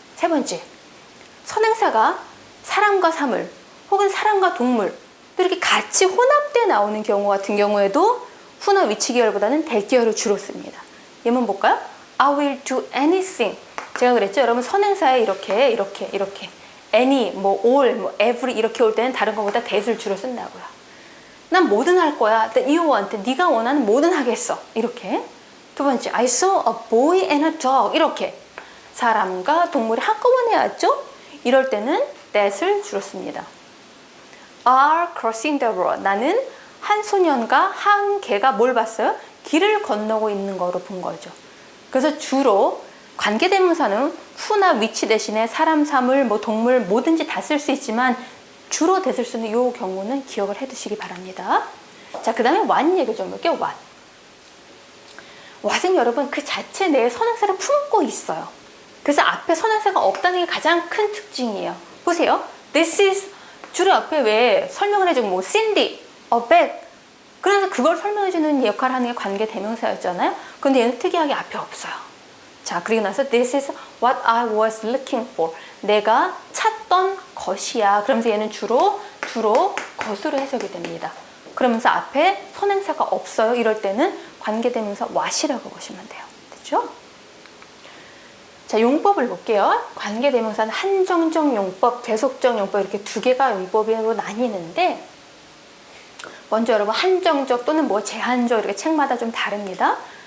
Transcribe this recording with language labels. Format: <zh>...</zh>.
<ko>세 번째, 선행사가 사람과 사물 혹은 사람과 동물 이렇게 같이 혼합돼 나오는 경우 같은 경우에도 후나 위치 계열보다는 that 계열을 주로 씁니다. 예문 볼까요?</ko> <en>I will do anything.</en> <ko>제가 그랬죠. 여러분 선행사에 이렇게 any, 뭐 all, 뭐 every 이렇게 올 때는 다른 것보다 that을 주로 쓴다고요. 난 뭐든 할 거야.</ko> <en>You want.</en> <ko>네가 원하는 뭐든 하겠어. 이렇게. 두 번째,</ko> <en>I saw a boy and a dog.</en> <ko>이렇게. 사람과 동물이 한꺼번에 왔죠? 이럴 때는 that을 주로 씁니다.</ko> <en>are crossing the road.</en> <ko>나는 한 소년과 한 개가 뭘 봤어요? 길을 건너고 있는 거로 본 거죠. 그래서 주로 관계대명사는 후나 위치 대신에 사람, 사물, 뭐 동물 뭐든지 다 쓸 수 있지만 주로 that을 쓰는 이 경우는 기억을 해두시기 바랍니다. 자, 그 다음에 what 얘기 좀 볼게요. what. what은 여러분 그 자체 내에 선행사를 품고 있어요. 그래서 앞에 선행사가 없다는 게 가장 큰 특징이에요. 보세요. This is 주로 앞에 왜 설명을 해주고 뭐 Cindy, a bag. 그래서 그걸 설명해주는 역할을 하는 게 관계대명사였잖아요. 근데 얘는 특이하게 앞에 없어요. 자, 그리고 나서</ko> <en>This is what I was looking for.</en> <ko>내가 찾던 것이야. 그러면서 얘는 주로 것으로 해석이 됩니다. 그러면서 앞에 선행사가 없어요. 이럴 때는 관계대명사 what이라고 보시면 돼요. 됐죠? 자, 용법을 볼게요. 관계대명사는 한정적 용법, 대속적 용법 이렇게 두 개가 용법으로 나뉘는데 먼저 여러분 한정적 또는 뭐 제한적 이렇게 책마다 좀 다릅니다.</ko>